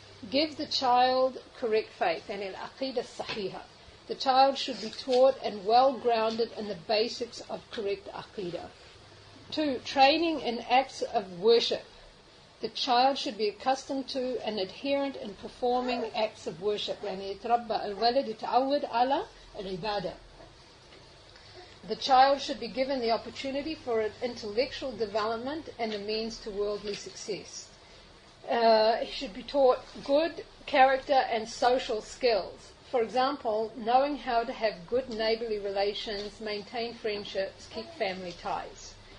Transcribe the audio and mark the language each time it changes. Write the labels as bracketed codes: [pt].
[en] Give the child correct faith and al-aqidah sahiha. The child should be taught and well grounded in the basics of correct aqidah. 2. Training in acts of worship. The child should be accustomed to and adherent in performing acts of worship. [ar] يعني يتربى الولد يتعود على العبادة. [en] The child should be given the opportunity for intellectual development and a means to worldly success. He should be taught good character and social skills. For example, knowing how to have good neighborly relations, maintain friendships, keep family ties.